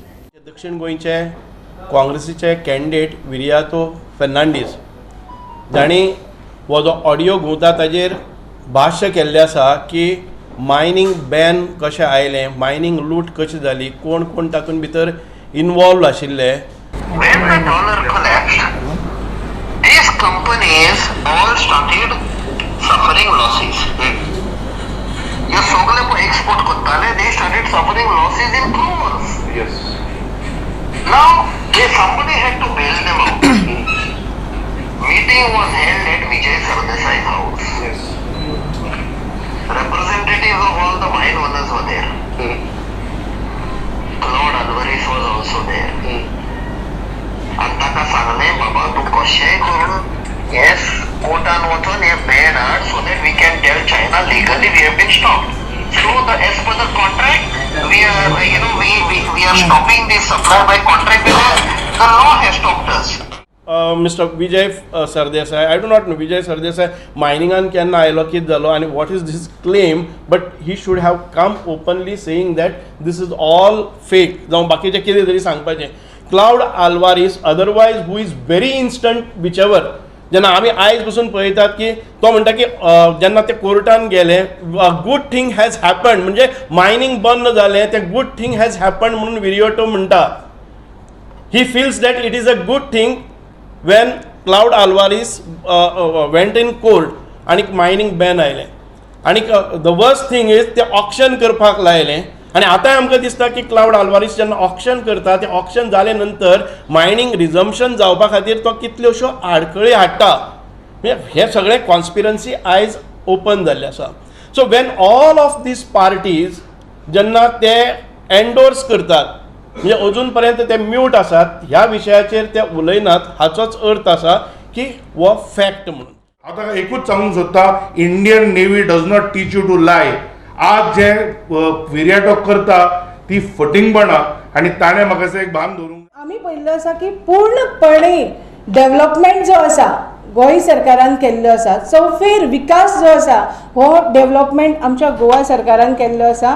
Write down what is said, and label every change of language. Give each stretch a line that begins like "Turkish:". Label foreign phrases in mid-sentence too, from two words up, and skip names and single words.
Konkani: दक्षिण गोंयचे काँग्रेसीचे कॅन्डिडेट विरियातो फेर्नांडीस जाणी हो जो ऑडियो घुंवता ताजेर भाश्य केल्लें आसा की
English: mining ban
Konkani: कशें आयलें, मायनींग लूट कशी जाली, कोण कोण तातूंत भितर इनवॉल्व आशिल्ले.
English: These companies all started suffering losses.
Konkani: You सगळे पळय export करताले,
English: they started suffering losses in crores. Yes. Now, somebody had to bail them out. Meeting was held at Vijay Sardesai's house. Yes. Representatives of all the mine owners were there. Claude Alvarez was also there.
Konkani: आणि ताका सांगलें बाबा तूं कशेंय करून येस कोर्टान वचून हे बॅन हाड
English: so that we can tell China legally we have been stopped. So as per the contract, we are stopping this supply by contract because the law has stopped us. Mr. Vijay Sardesai, I do not know Vijay Sardesai miningan
Konkani: केन्ना आयलो कितें जालो आणि
English: what is this claim, but he should have come openly saying that this is all fake.
Konkani: जावं बाकीचे कितें तरी सांगपाचें.
English: Claude Alvarez, otherwise who is very instant whichever.
Konkani: जेन्ना आमी आयज पसून पळयतात की तो म्हणटा की जेन्ना ते कोर्टान गेले
English: good thing has happened
Konkani: म्हणजे मायनींग बंद जालें ते
English: good thing has happened
Konkani: म्हणून विरियोटो म्हणटा.
English: he feels that it is a good thing when Claude Alvares went in court
Konkani: आनी मायनींग बॅन आयलें.
English: आनी the worst thing is
Konkani: ते ऑक्शन करपाक लायलें. आणि आता आमकां दिसता की क्लाउड आल्वारीस जेन्ना ऑक्शन करता ते ऑक्शन जाले नंतर
English: mining resumption
Konkani: जावपा खातीर तो कितल्योश्यो आडखळी हाडटा. हे सगळें कॉन्स्पिरन्सी आयज ओपन जाल्लें आसा.
English: so when all of these parties
Konkani: जेन्ना ते एन्डोर्स करतात म्हणजे अजून पर्यंत ते म्यूट आसात, ह्या विशयाचेर ते उलयनात हाचोच अर्थ आसा की हो फॅक्ट म्हणून. हांव एकूच सांगूंक सोदता,
English: Indian Navy does not teach you to lie.
Konkani: आज जे विरियाटो करता ती फटिंगपणां आनी ताणें म्हाका दिसता एक भान दवरूंक. आमी पळयल्लो आसा की पूर्णपणे डेव्हलपमेंट जो आसा गोंय सरकारान केल्लो आसा, चौफेर विकास जो आसा हो डेव्हलपमेंट आमच्या गोवा सरकारान केल्लो आसा.